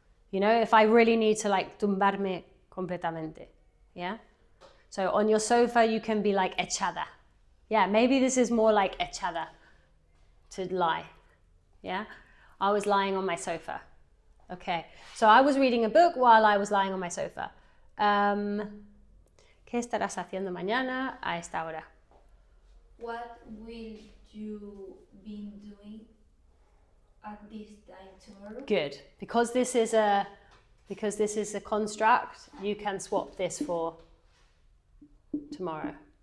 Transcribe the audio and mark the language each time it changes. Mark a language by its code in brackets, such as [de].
[en] You know, if I really need to like [es] tumbarme completamente. [en] Yeah? So on your sofa, you can be like echada. Yeah, maybe this is more like echada, to lie. Yeah, I was lying on my sofa. Okay, so I was reading a book while I was lying on my sofa. [es] ¿Qué estarás haciendo mañana a esta hora? [en] What will you be doing at this time tomorrow? Good. Because this is a construct, you can swap this for tomorrow.